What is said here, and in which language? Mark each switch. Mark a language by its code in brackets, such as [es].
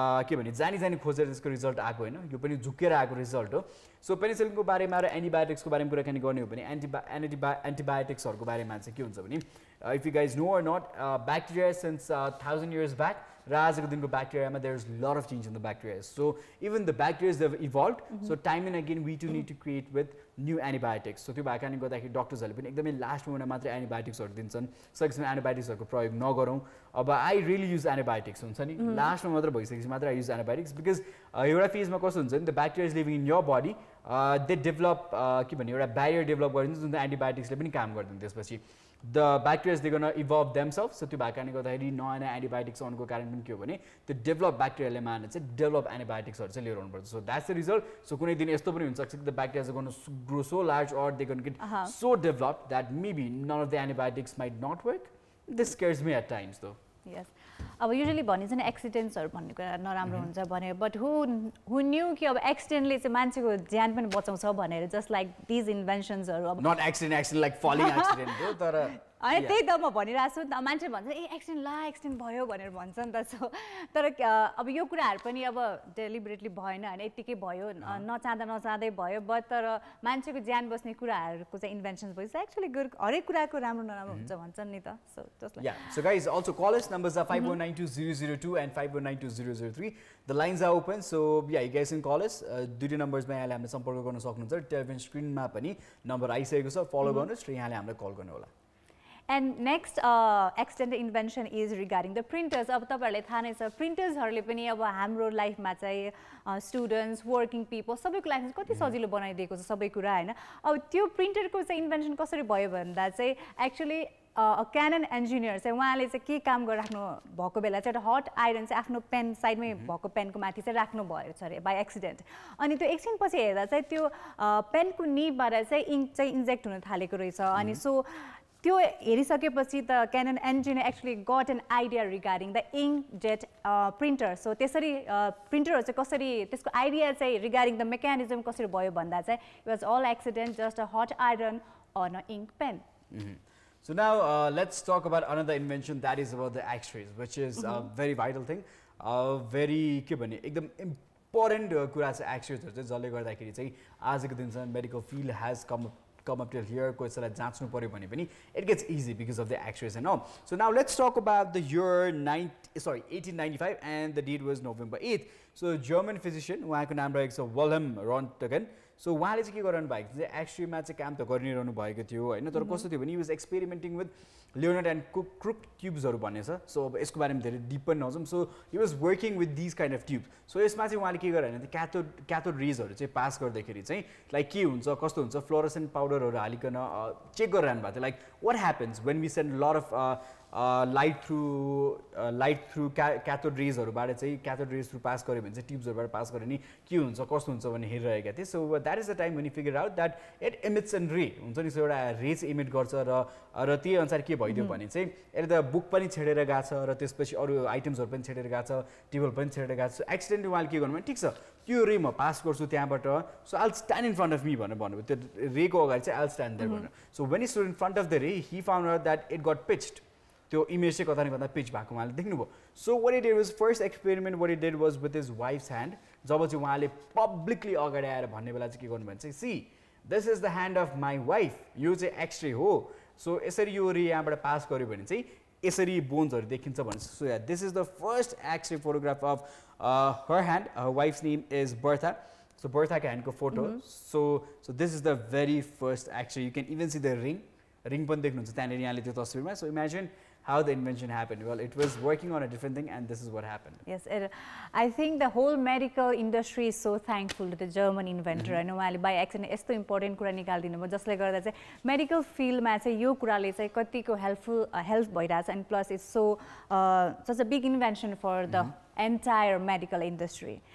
[ne] के भने जानी खोजेर त्यसको रिजल्ट आएको हैन यो पनि झुकेर आएको रिजल्ट हो सो पेनिसिलिनको बारेमा र एन्टिबायोटिक्सको बारेमा कुराकानी गर्ने हो भने एन्टिबायोटिक्सहरुको बारेमा चाहिँ के हुन्छ भने [en] if you guys know or not bacteria since 1000 years back [ne] र आजको दिनको bacteriaमा [en] there is a lot of change in the bacteria so even the bacteria have evolved so time and again we too need to create with new antibiotics [ne] so त्यो भएको कारणले गर्दाखेरि डाक्टर्सहरुले पनि एकदमै last मोमेन्टमा मात्र एन्टिबायोटिक्सहरु दिन्छन् सकेसम्म एन्टिबायोटिक्सहरुको प्रयोग नगरौं अब [en] I really use antibiotics [ne] हुन्छ नि लास्टमा मात्र भइसकेपछि मात्र [en] I use antibiotics because [ne] एउटा फेजमा कस्तो हुन्छ नि [en] the bacteria is living in your body they develop [ne] के भन्ने एउटा ब्यारियर डेभलप गरिन्छ जुन एन्टिबायोटिक्सले पनि काम गर्दैन त्यसपछि [en] the bacteria they're going to evolve themselves. [ne] So त्यो भएकाले गर्दाखेरि नयाँ एन्टिबायोटिक्स आउनुको कारण पनि के हो भने त्यो डेभलप ब्याक्टेरियाले मार्ने चाहिँ डेभलप एन्टिबायोटिक्सहरु चाहिँ लिएर आउनुपर्छ. [en] So that's the result. So [ne] कुनै दिन यस्तो पनि हुन सक्छ कि [en] The bacterias are going to grow so large or they going to get so developed that maybe none of the antibiotics might not work. This scares me at times though. Yes. [ne] अब usually भनिन्छ नि एक्सिडेन्ट्सहरु भन्ने कुरा नराम्रो हुन्छ भने [en] but who knew [ne] कि अब एक्सिडेन्टले चाहिँ मान्छेको ज्यान पनि बचाउँछ भनेर [en] just like this इन्भेन्सन्सहरु [ne] अब [en] not accident like falling accident हो तर [ne] अनि त्यही त म भनिरहेको छु त मान्छे भन्छ ए एक्सिडेन्ट भयो भनेर भन्छ नि त. सो तर अब यो कुराहरु पनि अब डेलिबरेटली भएन हैन यतिकै भयो नचाहँदै भयो बट तर मान्छेको ज्यान बस्ने कुराहरुको चाहिँ इन्भेन्सन्स भइस [en] actually good [ne] हरेक कुराको राम्रो नराम्रो हुन्छ भन्छन् नि त. So just [en] yeah. So guys, also call us. Numbers are 5192002 and 5192003. The lines are open. So yeah, you guys can call us. [ne] दुईटा नम्बर्समा यहाँले हामीले सम्पर्क गर्न सक्नुहुन्छ. टेलिभिजन स्क्रिनमा पनि नम्बर आइसकेको छ. फलो गर्नुस् र यहाँले हामीलाई कल गर्नु होला. [en] And next accidental invention is regarding the printers. [ne] अब तपाईहरुले थाहा नै छ प्रिन्टर्सहरुले पनि अब हाम्रो लाइफमा चाहिँ स्टुडेन्ट्स वर्किङ पिपल सबैको लाइफमा कति सजिलो बनाइदिएको छ सबै कुरा हैन. अब त्यो प्रिन्टरको चाहिँ इन्भेन्सन कसरी भयो भन्दा चाहिँ एक्चुअली क्यानन इन्जिनियर चाहिँ उहाँले चाहिँ के काम गरिराख्नु भएको बेला चाहिँ एउटा हट आइरन चाहिँ आफ्नो पेन साइडमै भएको पेनको माथि चाहिँ राख्नु भयो अरे [en] By accident. [ne] अनि त्यो एकछिनपछि हेर्दा चाहिँ त्यो पेनको निबबाट चाहिँ इङ्क चाहिँ इन्जेक्ट हुन थालेको रहेछ. [en] अनि सो [ne] त्यो हेरिसकेपछि त [en] Canon engineer actually got an idea regarding the inkjet printer. So [ne] त्यसरी प्रिन्टरहरू चाहिँ कसरी त्यसको आइडिया चाहिँ [en] regarding the mechanism [ne] कसरी भयो भन्दा चाहिँ [en] It was all accident just a hot iron on a ink pen. So now let's talk about another invention that is about the X-rays, which is a very vital thing. [ne] Very के भने एकदम important कुरा चाहिँ X-rays हो जसले गर्दाखेरि चाहिँ आजको दिनसम्म [en] medical field has come up till here. [ne] कोहीलाई जाँच्नु पर्यो भने पनि [en] it gets easy because of the X-rays and all. So now let's talk about the year 1895 and the date was November 8th. [ne] So [en] German physician [ne] उहाँको नाम रहेको छ Wilhelm Röntgen. So उहाँले चाहिँ के गरिरहनु भएको थियो एक्सरेमा चाहिँ काम त गरिरहनु भएको थियो हैन तर कस्तो थियो भने [en] he was experimenting with Leonard and Crook tubesहरु [ne] भन्ने छ. सो अब यसको बारेमा धेरै डिप पनि नजाउँ. [en] So he was working with these kind of tubes. [ne] So यसमा चाहिँ उहाँले के गरे भने क्याथोड रेजहरु चाहिँ पास गर्दाखेरि चाहिँ लाइक के हुन्छ कस्तो हुन्छ फ्लोरोसेन्ट पाउडरहरु हालिकन चेक गरिरहनु भएको थियो like [en] what happens when we send a lot of light through cathode raysहरुबाट [ne] चाहिँ cathode rays through पास गर्यो भने चाहिँ ट्युब्सहरुबाट पास गर्यो नि के हुन्छ कस्तो हुन्छ भन्ने हेरिरहेका थिए. So [en] that is the time when he figured out that it emits a ray [ne] हुन्छ नि. सो एउटा रे चाहिँ इमिट गर्छ र त्यही अनुसार के भइदियो भने चाहिँ यसले त बुक पनि छेडेर गएको छ र त्यसपछि अरु आइटम्सहरु पनि छेडेर गएको छ टेबल पनि छेडेर गएको छ. एक्सिडेन्टली उहाँले के गर्नु भने ठीक छ त्यो रे म पास गर्छु त्यहाँबाट so [en] I'll stand in front of me [ne] भनेर भन्नुभयो. त्यो रेको अगाडि चाहिँ [en] I'll stand there [ne] भनेर. [en] So when he stood in front of the ray he found out that it got pitched. [ne] त्यो इमेज चाहिँ कता न कता पिच भएको उहाँले देख्नुभयो. [en] So what he did was first experiment what he did was with his wife's hand. [ne] जब चाहिँ उहाँले पब्लिकली अगाडि आएर भन्ने बेला चाहिँ के गर्नु भने चाहिँ [en] see this is the hand of my wife. [ne] यो चाहिँ एक्सरे हो. सो यसरी यो रे यहाँबाट पास गर्यो भने चाहिँ यसरी बोन्सहरु देखिन्छ भन्छ. [en] So yeah, this is the first X-ray photograph of her hand. Her wife's name is Bertha. So Bertha को handको photo. So this is the very first X-ray. You can even see the ring [ne] पनि देख्नुहुन्छ त्यहाँनेर यहाँले त्यो तस्बिरमा. [en] So imagine how the invention happened. Well, it was working on a different thing and this is what happened. Yes, I think the whole medical industry is so thankful to the German inventor. I know by accident [ne] यस्तो important कुरा निकाल्दिनु भयो जसले गर्दा चाहिँ medical field मा चाहिँ यो कुराले चाहिँ कतिको help भइराछ [en] and plus it's so such a big invention for the entire medical industry.